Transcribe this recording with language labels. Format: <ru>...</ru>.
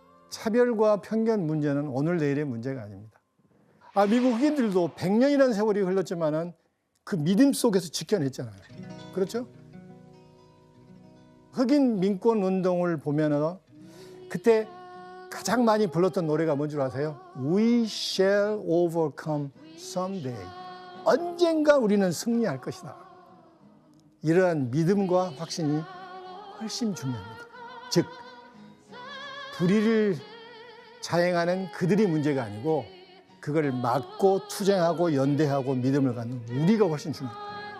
<ko>차별과 편견 문제는 오늘 내일의 문제가 아닙니다. 미국 흑인들도 100년이라는 세월이 흘렀지만은 그 믿음 속에서 지켜냈잖아요. 그렇죠? 흑인 민권 운동을 보면은 그때 가장 많이 불렀던 노래가 뭔 줄 아세요?</ko> <en>We shall overcome someday.</en> <ko>언젠가 우리는 승리할 것이다. 이러한 믿음과 확신이 훨씬 중요합니다. 즉, 불의를 자행하는 그들이 문제가 아니고 그걸 막고 투쟁하고 연대하고 믿음을 갖는 우리가 훨씬 중요해요.</ko>